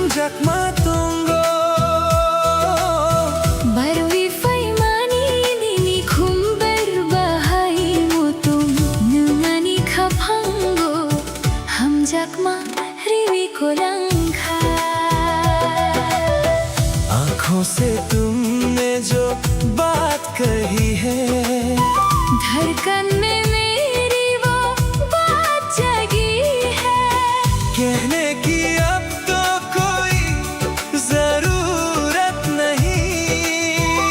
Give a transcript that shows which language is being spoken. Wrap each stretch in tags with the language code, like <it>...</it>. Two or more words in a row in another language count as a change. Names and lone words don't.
<trp>hamjak matungo barwi faimani nini khumber bahai mutum nungani khapango hamjak ma riwi kolangkha</trp> <hi>आँखों से तुमने जो बात कही है धड़कन में मेरी वो बात जगी है कहने की अब तो कोई जरूरत नहीं</hi>